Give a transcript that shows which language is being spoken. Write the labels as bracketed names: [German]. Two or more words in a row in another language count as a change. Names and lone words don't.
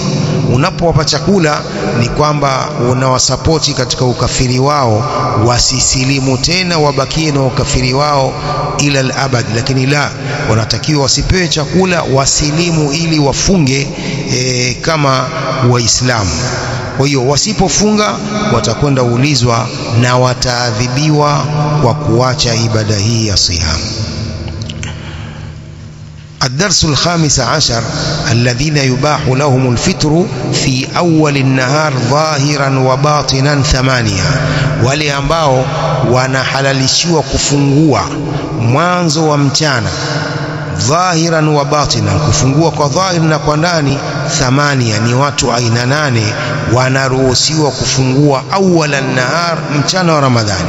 [Swahili] Unapowapa chakula ni kwamba unawasapoti katika ukafiri wao, wasisilimu tena, wabakie na ukafiri wao [Arabic] إلى الأبد. [Swahili] Lakini la, wanatakiwa wasipewe chakula, wasilimu ili wafunge kama Waislamu. Kwa hiyo wasipofunga watakwenda ulizwa na wataadhibiwa kwa kuacha ibada hii ya siyam. [Arabic] الدرس الخامس عشر: الذين يباح لهم الفطر في أول النهار ظاهرا وباطنا 8. [Swahili] wale ambao wanahalalishiwa kufungua mwanzo wa mchana, [Arabic] ظاهرا وباطنا, [Swahili] kufungua kwa dhahir na kwa ndani 8. ni watu aina 8 wanaruhusiwa kufungua [Arabic] أول النهار, [Swahili] mchana wa Ramadhani.